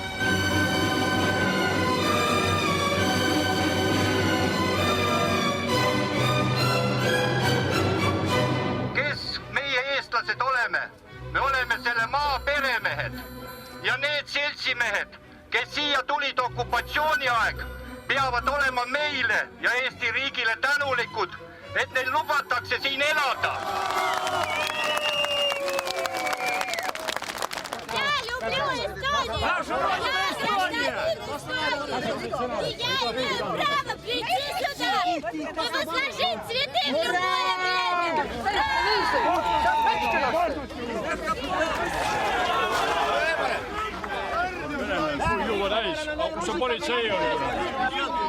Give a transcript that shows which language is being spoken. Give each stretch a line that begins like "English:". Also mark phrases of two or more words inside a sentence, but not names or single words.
Estonian: Me oleme selle maa peremehed ja need seltsimehed, kes siia tulid okupatsiooniaeg, peavad olema meile ja Eesti riigile tänulikud, et neil lubatakse siin elada.
Russian: Я люблю Эстонию! Я имею право прийти сюда и возложить цветы в любое время!
Estonian: Kus on politsei olnud?